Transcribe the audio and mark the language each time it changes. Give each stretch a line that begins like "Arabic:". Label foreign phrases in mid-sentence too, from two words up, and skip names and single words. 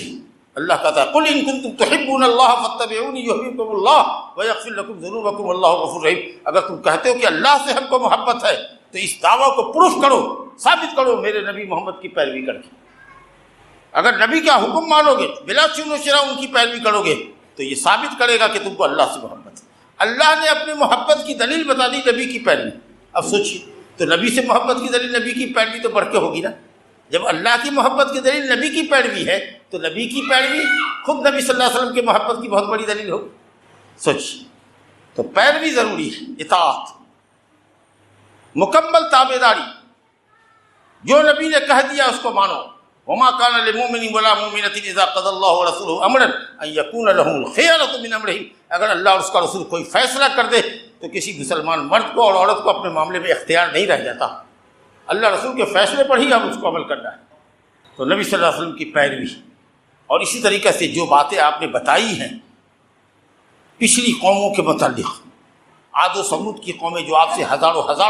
Urdu: اللہ کہتا ہے
Arabic: قل ان کنتم تحبون اللہ فاتبعونی یحببکم اللہ ویغفر لکم ذنوبکم واللہ غفور رحیم۔
Urdu: اگر تم کہتے ہو کہ اللہ سے ہم کو محبت ہے تو اس دعویٰ کو پروف کرو، ثابت کرو میرے نبی محمد کی پیروی کر کے۔ اگر نبی کا حکم مانو گے، بلا چون و چرا ان کی پیروی کرو گے، تو یہ ثابت کرے گا کہ تم کو اللہ سے محبت ہے۔ اللہ نے اپنی محبت کی دلیل بتا دی نبی کی پیروی۔ اب سوچیے، تو نبی سے محبت کی دلیل نبی کی پیروی تو بڑھ کے ہوگی نا۔ جب اللہ کی محبت کی دلیل نبی کی پیروی ہے تو نبی کی پیروی خود نبی
Arabic: صلی اللہ علیہ وسلم
Urdu: کی محبت کی بہت بڑی دلیل ہوگی۔ سوچیے، تو پیروی ضروری ہے، اطاعت، مکمل تابعداری، جو نبی نے کہہ دیا اس کو مانو۔
Arabic: وما كان لمؤمن ولا مؤمنة اذا قضى الله ورسوله امرا ان يكون لهم الخيرة من امرهم،
Urdu: اگر اللہ اور اس کا رسول کوئی فیصلہ کر دے تو کسی مسلمان مرد کو اور عورت کو اپنے معاملے میں اختیار نہیں رہ جاتا، اللہ رسول کے فیصلے پر ہی ہم اس کو عمل کرنا ہے۔ تو نبی
Arabic: صلی اللہ علیہ وسلم
Urdu: کی پیروی، اور اسی طریقے سے جو باتیں آپ نے بتائی ہیں پچھلی قوموں کے متعلق، عاد و ثمود کی قومیں جو آپ سے ہزاروں